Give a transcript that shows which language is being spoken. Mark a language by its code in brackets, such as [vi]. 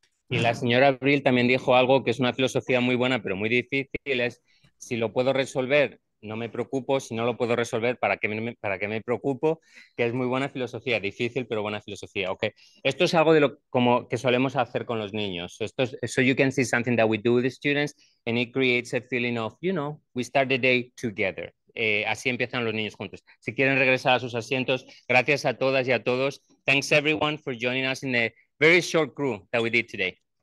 [es] Y la señora Abril también dijo algo que es una filosofía muy buena, pero muy difícil, es si lo puedo resolver, no me preocupo, si no lo puedo resolver, ¿para qué me preocupo? Que es muy buena filosofía, difícil, pero buena filosofía. Okay. Esto es algo de lo como que solemos hacer con los niños. [en] So you can see something that we do with the students and it creates a feeling of, you know, we start the day together. [es] Así empiezan los niños juntos. Si quieren regresar a sus asientos, gracias a todas y a todos. [en] Thanks everyone for joining us in the very short crew that we did today.